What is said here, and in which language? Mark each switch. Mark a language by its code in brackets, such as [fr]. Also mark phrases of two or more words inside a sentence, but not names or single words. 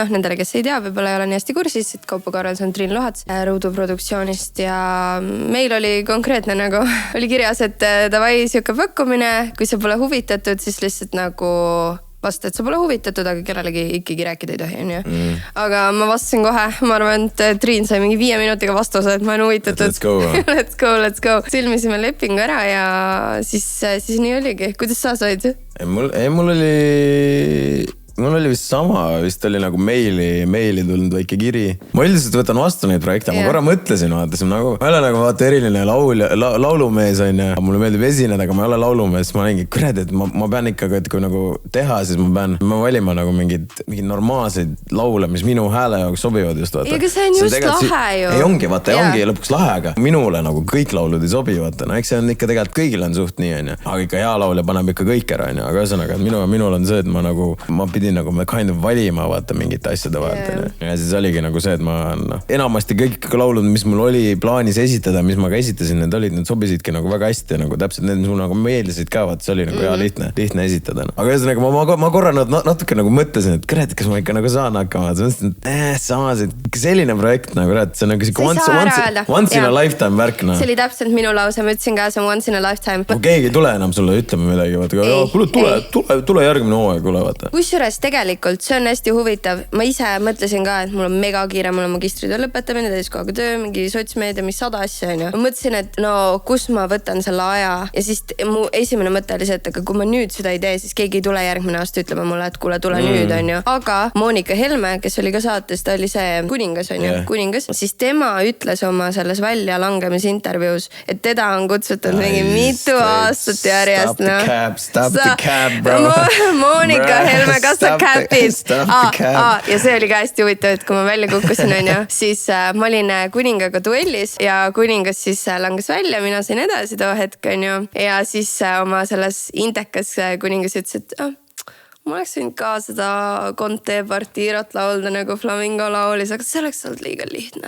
[et] Nendele, kes ei tea, võib-olla ei ole nii hästi kursis, et Kaupo korraldus on Triin Luhats Ruudu produktsioonist ja meil oli konkreetne nagu, oli kirjas, et davai siuke pakkumine, kui sa pole huvitatud, siis lihtsalt nagu vasta, et sa pole huvitatud, aga kellelegi ikkagi rääkida ei tohi, on ju. Aga ma vastasin kohe, ma arvan, et Triin sai mingi 5 minutiga vastuse, et ma olen huvitatud. [en] Let's go. [et] Sõlmisime lepingu ära ja siis nii oligi. Kuidas sa said? Mul oli vist sama, vist oli nagu meili tulnud väike kiri. Ma üldiselt võtan vastu neid projekte, ma korra mõtlesin, vaatasin nagu, ma ei ole nagu eriline laulumees on ja mulle meeldib esineda, aga ma ei ole laulumees. Ma olengi, kurat, et ma pean ikka, et kui nagu teha, siis ma pean valima nagu mingid normaalseid laule, mis minu hääle jaoks sobivad just, vaata. Ega see on just lahe ju. Ei ongi, vaata, ongi lõpuks lahe, aga minule nagu kõik laulud ei sobi, vaata. No eks see on ikka tegelikult kõigil on suht nii, on ja. Aga ikka hea laulja paneb ikka kõik ära, on ja. Aga ühesõnaga, minul on see, et ma pidin nagu me [en] kind of [et] valima vaata mingite asjade vaata. Ja siis oligi nagu see, et ma enamasti kõik laulud, mis mul oli plaanis esitada, mis ma ka esitasin, need sobisidki nagu väga hästi ja nagu täpselt need, mis mul nagu meeldisid ka, vaata, see oli nagu hea lihtne esitada. Aga ühesõnaga ma korra natuke nagu mõtlesin, et kurat, kas ma ikka nagu saan hakkama. Mõtlesin, et samas, et selline projekt nagu see on nagu [en] once in a lifetime [et] värk. See oli täpselt minu lause, ma ütlesin ka, see on [en] once in a lifetime. [et] Kui keegi tule enam sulle ütlema midagi, vaata, tule järgmine hooaeg, kuule, vaata. Kusjuures tegelikult see on hästi huvitav. Ma ise mõtlesin ka, et mul on mega kiire, mul on magistritöö lõpetamine, täiskohaga töö, mingi sotsmeedia, mis 100 asja on ju. Ma mõtlesin, et no kus ma võtan selle aja ja siis mu esimene mõte oli see, et aga kui ma nüüd seda ei tee, siis keegi ei tule järgmine aasta ütlema mulle, et kuule, tule nüüd on ju. Aga Monika Helme, kes oli ka saates, ta oli see kuningas on ju, kuningas, siis tema ütles oma selles väljalangemisintervjuus, et teda on kutsutud mingi mitu aastat järjest. [en] Stop the cab, bro. [et] Monika Helme, kas ta käpid? Ja see oli ka hästi huvitav, et kui ma välja kukkusin on ju, siis ma olin kuningaga duellis ja kuningas siis langes välja, mina sain edasi too hetk on ju. Ja siis oma selles intekas kuningas ütles, et ma oleks võinud ka seda Conte partiirot laulda nagu Flamingo laulis, aga see oleks olnud liiga lihtne.